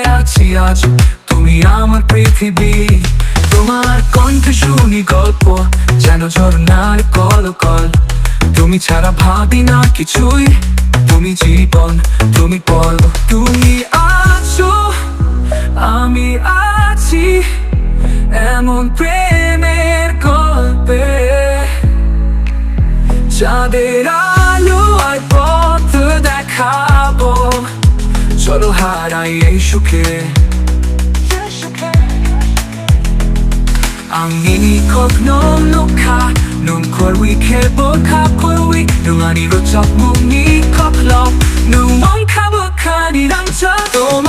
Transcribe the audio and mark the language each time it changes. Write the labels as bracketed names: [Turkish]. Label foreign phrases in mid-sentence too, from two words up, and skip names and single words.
[Bangla] আছি আজ তুমি আমার পৃথিবী তোমার কণ্ঠে শুনি গল্প যেন ঝর্ণার কলকল তুমি ছাড়া ভাবি না কিছুই তুমি জীবন তুমি পল তুমি আছো আমি আছি এমন প্রেমের গল্পে চাঁদের আলো আর পথ দেখাবো চলো হারাই এই সুখে [Kok Borok] Ang nini kog nung nukha Nung korwi kebo ka korwi Nung ani rochok mung ni koklok Nung mong kabukani lang chok